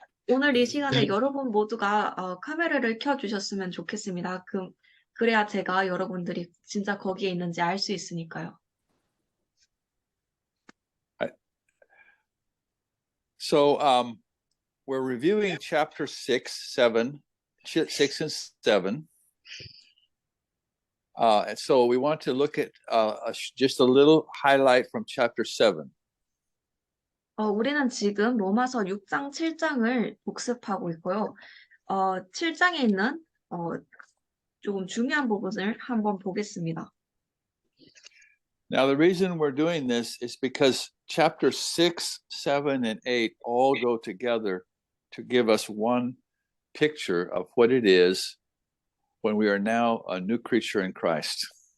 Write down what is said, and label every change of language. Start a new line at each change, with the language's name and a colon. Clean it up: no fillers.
Korean: 오늘 이 시간에 여러분 모두가 카메라를 켜주셨으면 좋겠습니다. 그래야 제가 여러분들이 진짜 거기에 있는지 알 수 있으니까요.
English: So we're reviewing chapter 6 and 7. And so we want to look at just a little highlight from chapter 7.
Korean: 우리는 지금 로마서 6장, 7장을 복습하고 있고요. 7장에 있는 조금 중요한 부분을 한번 보겠습니다.
English: Now, the reason we're doing this is because chapter 6, 7, and 8 all go together to give us one picture of what it is when we are now a new creature in Christ.